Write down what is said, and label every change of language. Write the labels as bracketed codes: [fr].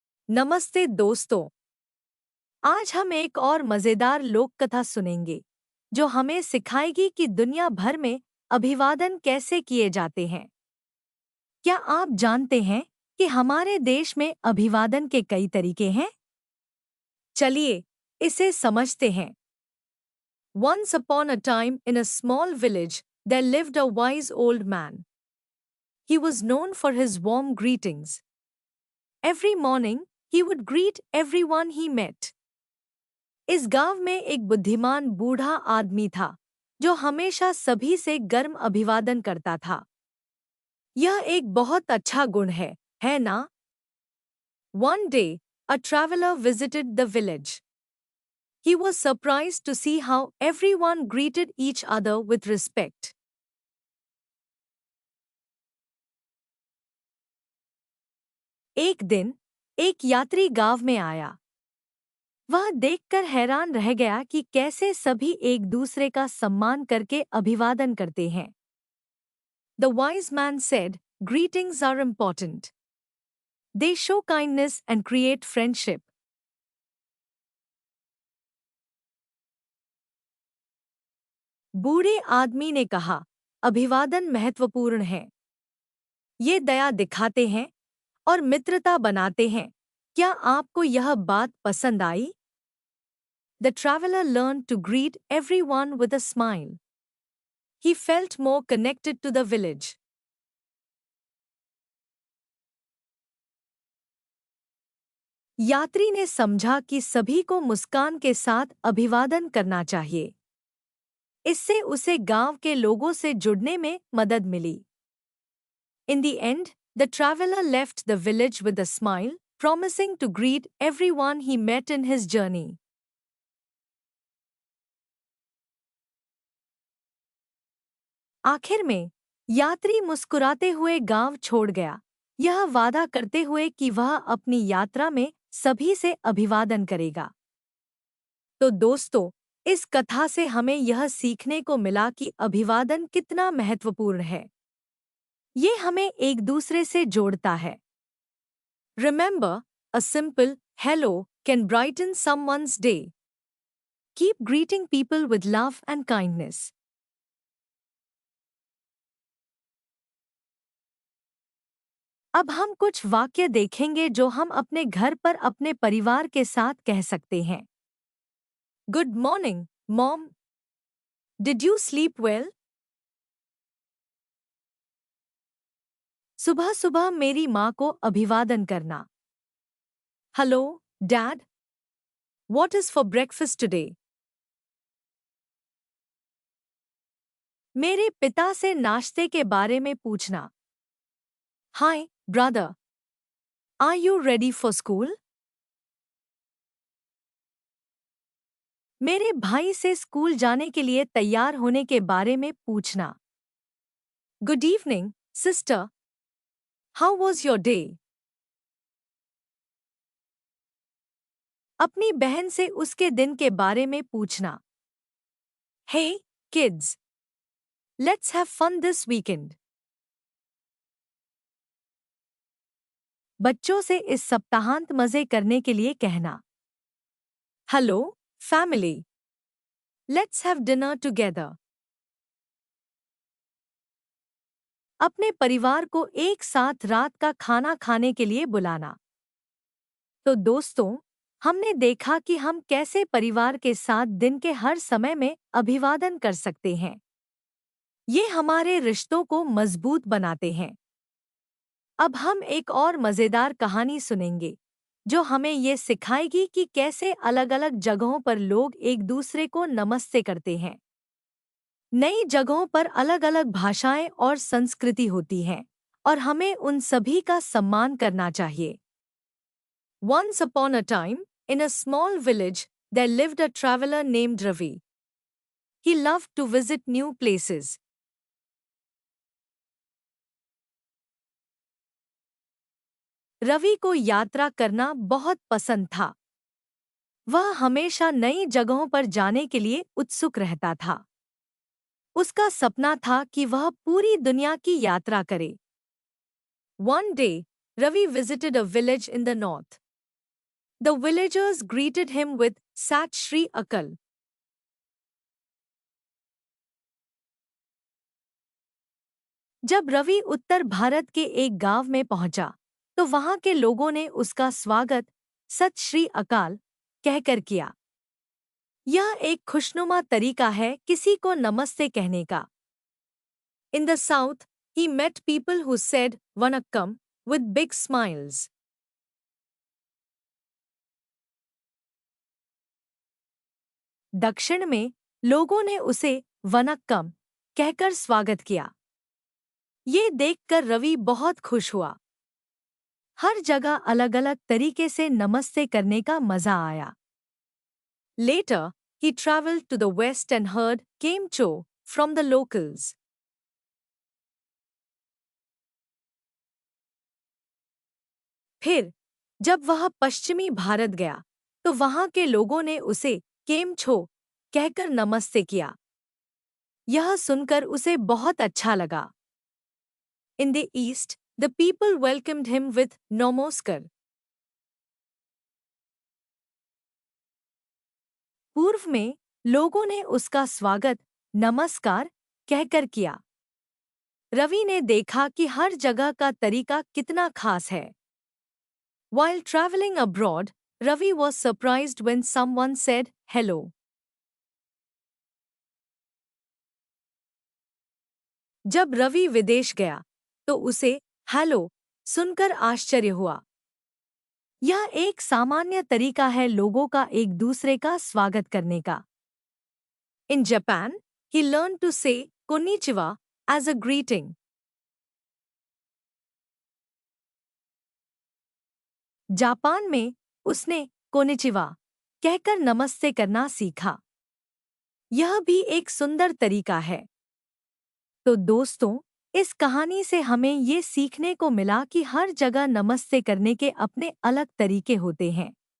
[hi] नमस्ते दोस्तों, आज हम एक और मजेदार लोक कथा सुनेंगे, जो हमें सिखाएगी कि दुनिया भर में अभिवादन कैसे किए जाते हैं। क्या आप जानते हैं कि हमारे देश में अभिवादन के कई तरीके हैं? चलिए, इसे समझते हैं। [en] Once upon a time in a small village, there lived a wise old man. He was known for his warm greetings. Every morning, he would greet everyone he met. [hi] इस गांव में एक बुद्धिमान बूढ़ा आदमी था, जो हमेशा सभी से गर्म अभिवादन करता था। यह एक बहुत अच्छा गुण है ना? [en] One day, a traveler visited the village. He was surprised to see how everyone greeted each other with respect. [hi] एक दिन एक यात्री गांव में आया। वह देखकर हैरान रह गया कि कैसे सभी एक दूसरे का सम्मान करके अभिवादन करते हैं। [en] The wise man said, "Greetings are important. They show kindness and create friendship." [hi] बूढ़े आदमी ने कहा, अभिवादन महत्वपूर्ण है। ये दया दिखाते हैं और मित्रता बनाते हैं। क्या आपको यह बात पसंद आई? [en] The traveler learned to greet everyone with a smile. He felt more connected to the village. [hi] यात्री ने समझा कि सभी को मुस्कान के साथ अभिवादन करना चाहिए। इससे उसे गांव के लोगों से जुड़ने में मदद मिली। [en] In the end, the traveler left the village with a smile, promising to greet everyone he met in his journey. [hi] आखिर में, यात्री मुस्कुराते हुए गांव छोड़ गया, यह वादा करते हुए कि वह अपनी यात्रा में सभी से अभिवादन करेगा। तो दोस्तों, इस कथा से हमें यह सीखने को मिला कि अभिवादन कितना महत्वपूर्ण है। ये हमें एक दूसरे से जोड़ता है। [en] Remember, a simple hello can brighten someone's day. Keep greeting people with love and kindness. [hi] अब हम कुछ वाक्य देखेंगे जो हम अपने घर पर अपने परिवार के साथ कह सकते हैं। [en] Good morning, Mom. Did you sleep well? [hi] सुबह सुबह मेरी माँ को अभिवादन करना। [en] Hello, Dad. What is for breakfast today? [hi] मेरे पिता से नाश्ते के बारे में पूछना। [en] Hi, brother. Are you ready for school? [hi] मेरे भाई से स्कूल जाने के लिए तैयार होने के बारे में पूछना। [en] Good evening, sister. How was your day? [hi] अपनी बहन से उसके दिन के बारे में पूछना। [en] Hey, kids. Let's have fun this weekend. [hi] बच्चों से इस सप्ताहांत मजे करने के लिए कहना। [en] Hello, family. Let's have dinner together. [hi] अपने परिवार को एक साथ रात का खाना खाने के लिए बुलाना। तो दोस्तों, हमने देखा कि हम कैसे परिवार के साथ दिन के हर समय में अभिवादन कर सकते हैं। ये हमारे रिश्तों को मजबूत बनाते हैं। अब हम एक और मजेदार कहानी सुनेंगे, जो हमें ये सिखाएगी कि कैसे अलग-अलग जगहों पर लोग एक दूसरे को नमस्ते करते हैं। नई जगहों पर अलग-अलग भाषाएं और संस्कृति होती हैं, और हमें उन सभी का सम्मान करना चाहिए। [en] Once upon a time, in a small village, there lived a traveler named Ravi. He loved to visit new places. [hi] Ravi को यात्रा करना बहुत पसंद था। वह हमेशा नई जगहों पर जाने के लिए उत्सुक रहता था। उसका सपना था कि वह पूरी दुनिया की यात्रा करे। [en] One day, Ravi visited a village in the north. The villagers greeted him with Sat Shri Akal. [hi] जब रवि उत्तर भारत के एक गांव में पहुंचा, तो वहां के लोगों ने उसका स्वागत सत श्री अकाल कहकर किया। यह एक खुशनुमा तरीका है किसी को नमस्ते कहने का। [en] In the south, he met people who said Vanakkam with big smiles. [hi] दक्षिण में लोगों ने उसे वनक्कम कहकर स्वागत किया। ये देखकर रवि बहुत खुश हुआ। हर जगह अलग-अलग तरीके से नमस्ते करने का मजा आया। [en] Later, he traveled to the west and heard "Kemcho" from the locals. [hi] फिर जब वह पश्चिमी भारत गया तो वहां के लोगों ने उसे केम छो कहकर नमस्ते किया। यह सुनकर उसे बहुत अच्छा लगा। [en] In the east the people welcomed him with namaskar. [hi] पूर्व में लोगों ने उसका स्वागत नमस्कार कहकर किया। रवि ने देखा कि हर जगह का तरीका कितना खास है। [en] While traveling abroad, Ravi was surprised when someone said hello. [hi] जब रवि विदेश गया तो उसे हेलो सुनकर आश्चर्य हुआ। यह एक सामान्य तरीका है लोगों का एक दूसरे का स्वागत करने का। [en] In Japan, he learned to say konnichiwa as a greeting. [hi] Japan में उसने कोनिचिवा कहकर नमस्ते करना सीखा। यह भी एक सुंदर तरीका है। तो दोस्तों, इस कहानी से हमें ये सीखने को मिला कि हर जगह नमस्ते करने के अपने अलग तरीके होते हैं।